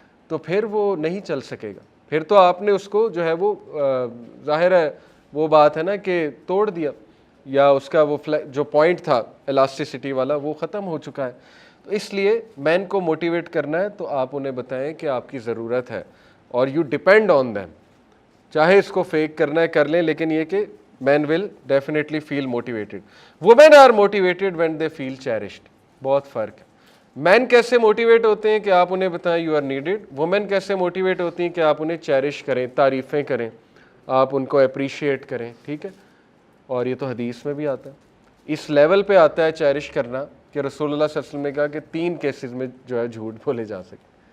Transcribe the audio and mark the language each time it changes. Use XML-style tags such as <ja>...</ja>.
<ur>تو پھر وہ نہیں چل سکے گا. پھر تو آپ نے اس کو جو ہے وہ ظاہر ہے وہ بات ہے نا کہ توڑ دیا, یا اس کا وہ جو پوائنٹ تھا الاسٹیسٹی والا وہ ختم ہو چکا ہے. تو اس لیے مین کو موٹیویٹ کرنا ہے تو آپ انہیں بتائیں کہ آپ کی ضرورت ہے, اور</ur> <en>You depend on them.</en> <ur>چاہے اس کو فیک کرنا ہے کر لیں, لیکن یہ کہ</ur> <en>Men will definitely feel motivated. Women are motivated when they feel cherished.</en> <ur>بہت فرق ہے. مین کیسے موٹیویٹ ہوتے ہیں کہ آپ انہیں بتائیں</ur> <en>You are needed.</en> <ur>وومین کیسے موٹیویٹ ہوتی ہیں کہ آپ انہیں چیرش کریں, تعریفیں کریں, آپ ان کو اپریشیٹ کریں. ٹھیک ہے, اور یہ تو حدیث میں بھی آتا ہے. اس لیول پہ آتا ہے چیرش کرنا کہ رسول اللہ صلی اللہ علیہ وسلم نے کہا کہ 3 کیسز میں جو ہے جھوٹ بولے جا سکتے.</ur>